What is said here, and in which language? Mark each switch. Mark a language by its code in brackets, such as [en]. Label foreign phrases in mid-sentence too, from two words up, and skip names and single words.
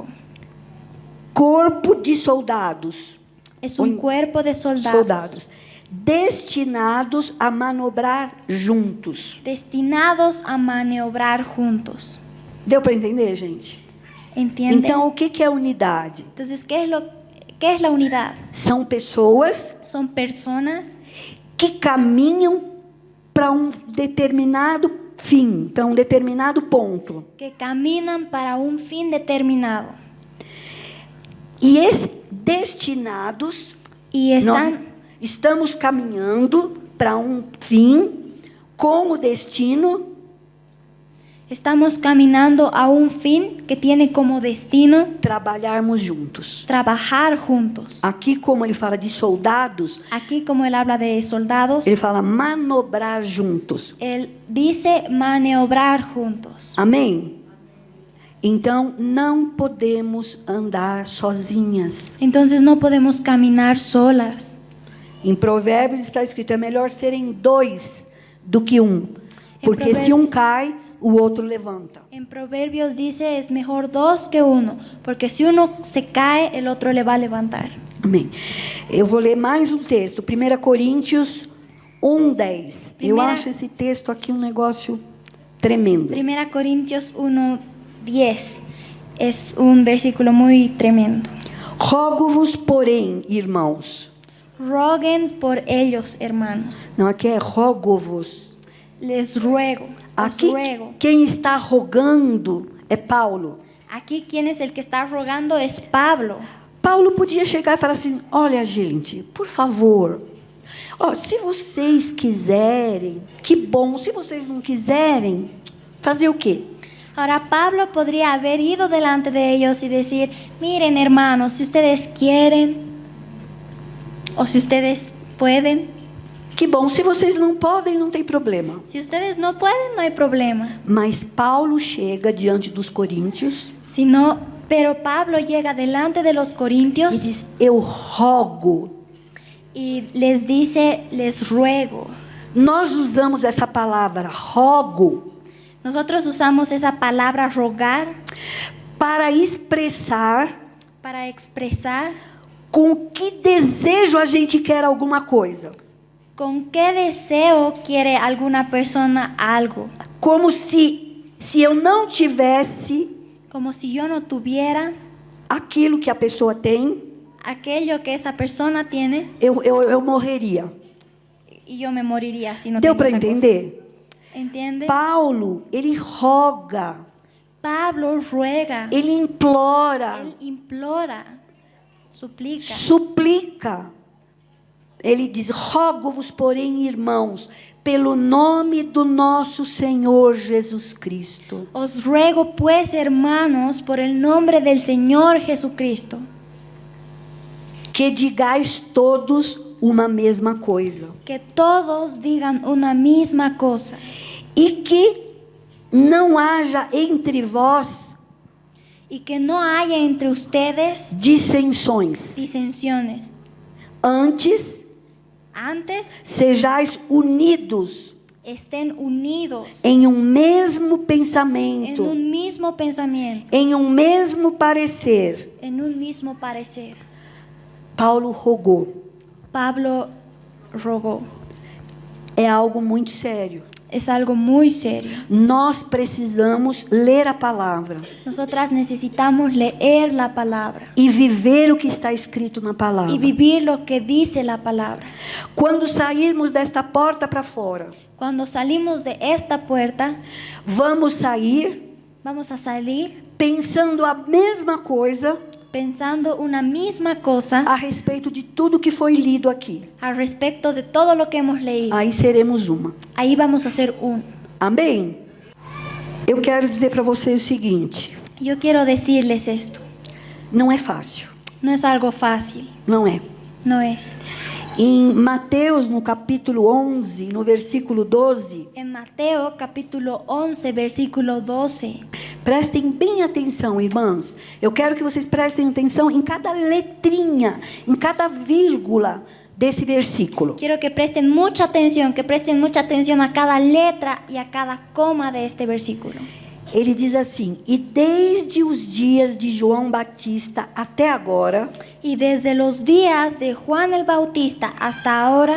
[pt] Corpo de soldados. [es] Es un cuerpo de soldados, [pt] Destinados a manobrar juntos. [es] destinados a maniobrar juntos. [pt] Deu para entender, gente? [es] ¿Entienden? [pt] Então, o que é unidade? [es] Entonces, ¿qué es la unidad? [pt] São pessoas [es] Son personas [pt] que caminham para um determinado fim, para um determinado ponto. [es] que caminan para un fin determinado [pt] E destinados, [es] y [pt] nós [es] están [pt] estamos caminhando para um fim com o destino [es] Estamos caminando a un fin que tiene como destino [pt] trabalharmos juntos. [es] trabajar juntos. [pt] Aqui, como ele fala de soldados, [es] Aquí, como él habla de soldados, [pt] ele fala manobrar juntos. [es] él dice maniobrar juntos. [pt] Amém? Então, não podemos andar sozinhas. [es] Entonces no podemos caminar solas. [pt] Em Provérbios está escrito, é melhor serem dois do que um. Porque se um cai, o outro levanta. [es] En Proverbios dice, es mejor dos que uno, porque si uno se cae, el otro le va a levantar. [pt] Amém. Eu vou ler mais um texto, 1 Coríntios 1:10. Eu acho esse texto aqui um negócio tremendo. [es] 1 Corintios 1:10 es un versículo muy tremendo. [pt] Rogo-vos, porém, irmãos. [es] Roguen por ellos, hermanos. [pt] Não, aqui é rogo-vos. [es] Les ruego. Os [pt] Aqui, [es] ruego. [pt] quem está rogando é Paulo. [es] Aquí quien es el que está rogando es Pablo. [pt] Paulo podia chegar e falar assim, olha, gente, por favor, se vocês quiserem, que bom. Se vocês não quiserem, fazer o quê? [es] Ahora Pablo podría haber ido delante de ellos y decir, miren hermanos, si ustedes quieren o si ustedes pueden. [pt] Que bom, se vocês não podem, não tem problema. [es] Si ustedes no pueden, no hay problema. [pt] Mas Paulo chega diante dos coríntios [es] Pero Pablo llega delante de los [pt] e [es] corintios [pt] diz, eu rogo. [es] y les dice, les ruego. [pt] Nós usamos essa palavra, rogo, [es] Nosotros usamos esa palabra rogar [pt] para expressar [es] para expresar [pt] com que desejo a gente quer alguma coisa. [es] con qué deseo quiere alguna persona algo. [pt] Como se eu não tivesse [es] Como si yo no tuviera [pt] aquilo que a pessoa tem, [es] aquello que esa persona tiene [pt] eu morreria. [es] y yo me moriría si no [pt] Deu [es] tengo [pt] para [es] esa cosa. [pt] entender? [es] ¿Entiende? [pt] Paulo, ele roga, [es] Pablo ruega, [pt] ele implora, [es] él implora, suplica, [pt] suplica. Ele diz: rogo-vos, porém, irmãos, pelo nome do nosso Senhor Jesus Cristo, [es] Os ruego pues, hermanos, por el nombre del Señor Jesucristo, [pt] que digais todos uma mesma coisa, [es] que todos digan una misma cosa, [pt] e que não haja entre vós [es] y que no haya entre ustedes [pt] dissensões. [es] disensiones. [pt] Antes, [es] Antes [pt] sejais unidos [es] estén unidos [pt] em um mesmo [es] en [pt] pensamento, [es] un mismo pensamiento, [pt] em um mesmo parecer. [es] en un mismo parecer. [pt] Paulo rogou. [es] Pablo rogó. [pt] É algo muito sério. [es] Es algo muy serio. [pt] Nós precisamos ler a palavra [es] Nosotras necesitamos leer la palabra [pt] e viver o que está escrito na palavra. [es] y vivir lo que dice la palabra. [pt] Quando sairmos desta porta para fora, [es] Cuando salimos de esta puerta, [pt] vamos sair [es] vamos a salir [pt] pensando a mesma coisa [es] pensando una misma cosa [pt] a respeito de tudo que foi lido aqui. [es] al respecto de todo lo que hemos leído. [pt] Aí seremos uma. [es] Ahí vamos a ser uno. [pt] Amém? Eu quero dizer para vocês o seguinte: [es] Yo quiero decirles esto. [pt] não é fácil. [es] No es algo fácil. [pt] Não é. [es] No es. [pt] Em Mateus, no capítulo 11, no versículo 12, [es] En Mateo capítulo 11, versículo 12. [pt] prestem bem atenção, irmãs. Eu quero que vocês prestem atenção em cada letrinha, em cada vírgula desse versículo. [es] Quiero que presten mucha atención a cada letra y a cada coma de este versículo. [pt] Ele diz assim: e desde os dias de João Batista até agora, [es] Y desde los días de Juan el Bautista hasta ahora,